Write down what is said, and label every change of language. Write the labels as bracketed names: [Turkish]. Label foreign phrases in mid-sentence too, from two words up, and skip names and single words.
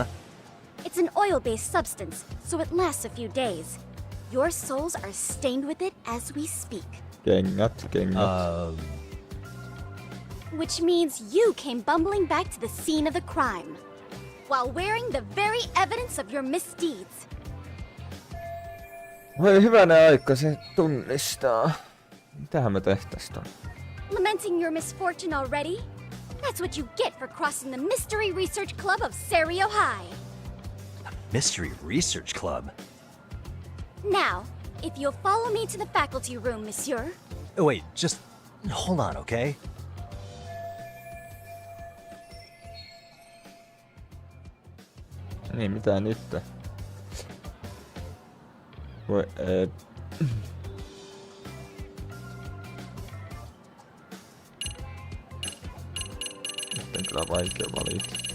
[English] It's an oil-based substance, so it lasts a few days. Your soles are stained with it as we speak. Kengät. Which means you came bumbling back to the scene of the crime, while wearing the very evidence of your misdeeds. [Finnish] Voi hyvänä aika, se tunnistaa. Mitähän me tehtäis ton? [English] Lamenting your misfortune already? That's what you get for crossing the Mystery Research Club of Serio High. Mystery Research Club? Now, if you'll follow me to the faculty room, monsieur. Oh, wait, just hold on, okay? [Finnish] Niin, mitä nyt? Voi Nyt on kyllä vaikea valita.